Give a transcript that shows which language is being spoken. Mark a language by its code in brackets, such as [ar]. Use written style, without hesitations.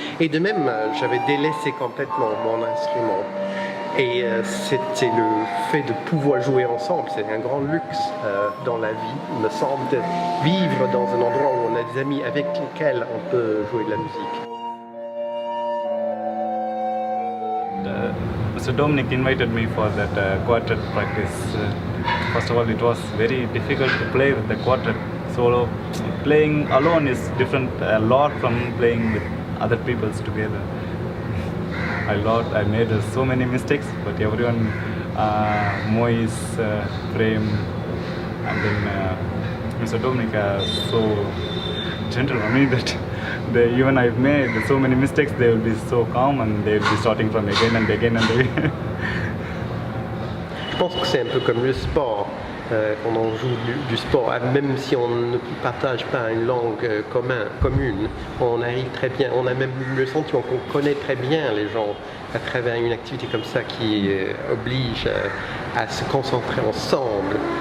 [fr] Et de même, j'avais délaissé complètement mon instrument. Et c'était le fait de pouvoir jouer ensemble, c'est un grand luxe dans la vie, il me semble, de vivre dans un endroit où on a des amis avec lesquels on peut jouer de la musique. [en] Mr. Dominic invited me for that quartet practice. First of all, it was very difficult to play with the quartet solo. Playing alone is different a lot from playing with other people together. I made so many mistakes, but everyone, Moise, Prem, and then Mr. Dominic so gentle on me that even I've made so many mistakes, they will be so calm and they will be starting from again and again and again. [fr] Je pense que c'est un peu comme le sport. Quand on joue du sport, même si on ne partage pas une langue commune, on arrive très bien, on a même le sentiment qu'on connaît très bien les gens à travers une activité comme ça qui oblige à se concentrer ensemble.